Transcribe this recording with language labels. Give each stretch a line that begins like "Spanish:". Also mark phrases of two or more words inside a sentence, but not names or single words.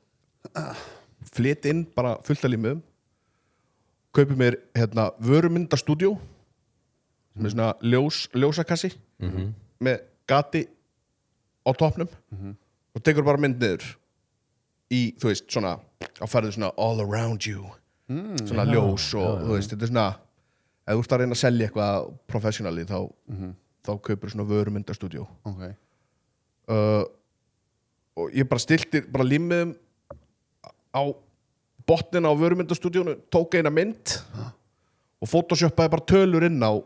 Icelandic: flyt inn bara fullt af límiðum kaupi mér, vörumyndastúdíó sem er svona ljósakassi með gati á toppnum og tekur bara mynd niður í, þú veist, svona á færðu svona
English: all around you
Icelandic: svona ljós og þú veist, þetta er svona ef þú ert að reyna að selja eitthvað professionally þá kaupir svona vörumyndastúdíó Ok og ég bara stilti bara límiðum á botnina á vörumyndastúdíónu tók eina mynd og photoshoppaði bara tölur inn á